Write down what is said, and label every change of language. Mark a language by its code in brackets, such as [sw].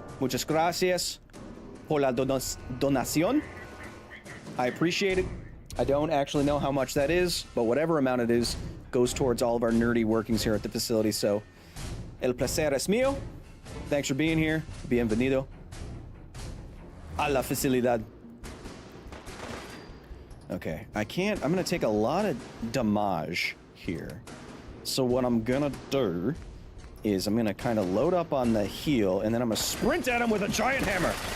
[es] Muchas gracias por la donación. [en] I appreciate it. I don't actually know how much that is, but whatever amount it is goes towards all of our nerdy workings here at the facility. So, [es] el placer es mío. [en] Thanks for being here. [es] Bienvenido a la facilidad. [en] Okay, I'm gonna take a lot of damage here. So what I'm gonna do is I'm gonna kind of load up on the heel, and then I'm gonna sprint at him with a giant hammer.